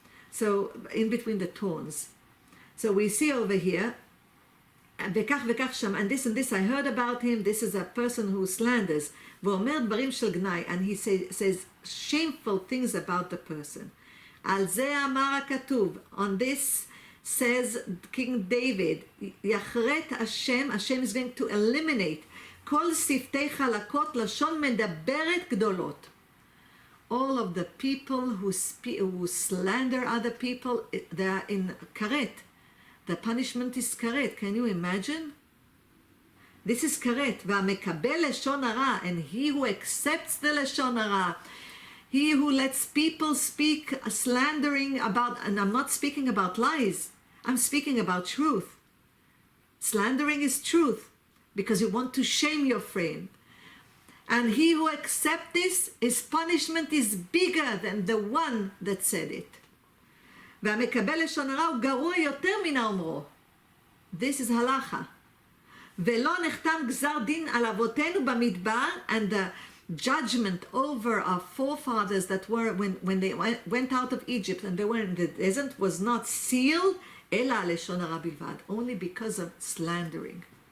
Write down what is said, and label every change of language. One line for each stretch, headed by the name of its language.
English: So, in between the thorns. So we see over here,
Hebrew: וכך וכך שם,
English: and this I heard about him, this is a person who slanders,
Hebrew: ואומר דברים של גנאי,
English: and he says shameful things about the person. על זה אמר הכתוב, on this says King David, יחרט Hashem is going to eliminate
Hebrew: כל שפתי חלקות לשון מדברת גדולות.
English: All of the people who slander other people, they are in karet. The punishment is karet. Can you imagine? This is karet.
Hebrew: והמקבל לשון הרע,
English: and he who accepts the לשון הרע, he who lets people speak slandering about, and I'm not speaking about lies, I'm speaking about truth. Slandering is truth, because you want to shame your friend. And he who accepts this, his punishment is bigger than the one that said it.
Hebrew: והמקבל לשון הרע הוא גרוע יותר מן האומרו.
English: This is halacha.
Hebrew: ולא נחתם גזר דין על אבותינו במדבר,
English: and the judgment over our forefathers that were when they went out of Egypt and they were in the desert was not sealed,
Hebrew: אלא על לשון הרע בלבד,
English: only because of slandering.